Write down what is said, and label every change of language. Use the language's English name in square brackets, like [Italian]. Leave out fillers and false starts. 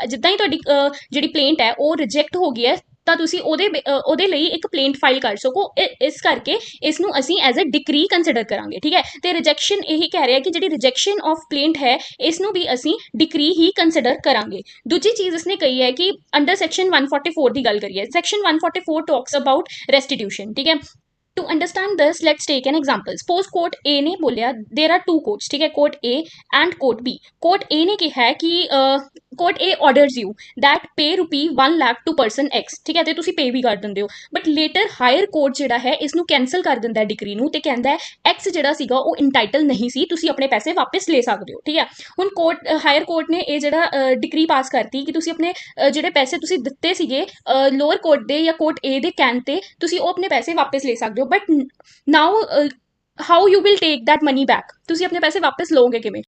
[Punjabi] ਜਿੱਦਾਂ ਹੀ ਤੁਹਾਡੀ ਜਿਹੜੀ ਪਲੇਂਟ ਹੈ ਉਹ ਰਿਜੈਕਟ ਹੋ ਗਈ ਹੈ ਤਾਂ ਤੁਸੀਂ ਉਹਦੇ ਲਈ ਇੱਕ ਪਲੇਂਟ ਫਾਈਲ ਕਰ ਸਕੋ, ਇਸ ਕਰਕੇ ਇਸ ਨੂੰ ਅਸੀਂ ਐਜ਼ ਅ ਡਿਕਰੀ ਕੰਸੀਡਰ ਕਰਾਂਗੇ, ਠੀਕ ਹੈ। ਤੇ ਰਿਜੈਕਸ਼ਨ ਇਹੀ ਕਹਿ ਰਿਹਾ ਕਿ ਜਿਹੜੀ ਰਿਜੈਕਸ਼ਨ ਆਫ ਪਲੇਂਟ ਹੈ ਇਸ ਨੂੰ ਵੀ ਅਸੀਂ ਡਿਕਰੀ ਹੀ ਕੰਸੀਡਰ ਕਰਾਂਗੇ। ਦੂਜੀ ਚੀਜ਼ ਇਸਨੇ ਕਹੀ ਹੈ ਕਿ ਅੰਡਰ ਸੈਕਸ਼ਨ 144 ਦੀ ਗੱਲ ਕਰੀਏ, [English] section 144 talks about restitution, [Punjabi] ਠੀਕ ਹੈ। [English] To understand this, let's take an example. Suppose court A ने बोलिया there are two courts, ठीक है, court A and court B. [Punjabi] Court A ने कहा है कि [English] court A orders you that pay rupee 1 lakh to person X, [Punjabi] ठीक है, ਤੇ ਤੁਸੀਂ pay ਵੀ ਕਰ ਦਿੰਦੇ ਹੋ, but later higher court ਜਿਹੜਾ ਹੈ ਇਸ ਨੂੰ ਕੈਨਸਲ ਕਰ ਦਿੰਦਾ ਹੈ ਡਿਕਰੀ ਨੂੰ ਤੇ ਕਹਿੰਦਾ ਹੈ X ਜਿਹੜਾ ਸੀਗਾ ਉਹ ਇੰਟਾਈਟਲ ਨਹੀਂ ਸੀ, ਤੁਸੀਂ ਆਪਣੇ ਪੈਸੇ ਵਾਪਸ ਲੈ ਸਕਦੇ ਹੋ, ਠੀਕ ਹੈ। ਹੁਣ ਹਾਇਰ ਕੋਰਟ ਨੇ ਇਹ ਜਿਹੜਾ ਡਿਕਰੀ ਪਾਸ ਕਰਤੀ ਕਿ ਤੁਸੀਂ ਆਪਣੇ ਜਿਹੜੇ ਪੈਸੇ ਤੁਸੀਂ ਦਿੱਤੇ ਸੀਗੇ ਲੋਅਰ ਕੋਰਟ ਦੇ ਜਾਂ ਕੋਰਟ A ਦੇ ਕਹਿਣ ਤੇ ਤੁਸੀਂ ਉਹ ਆਪਣੇ ਪੈਸੇ ਵਾਪਸ ਲੈ ਸਕਦੇ ਹੋ, [English] but now how you will take that money back, [Punjabi] ਤੁਸੀਂ ਆਪਣੇ ਪੈਸੇ ਵਾਪਸ ਲਓਗੇ ਕਿਵੇਂ।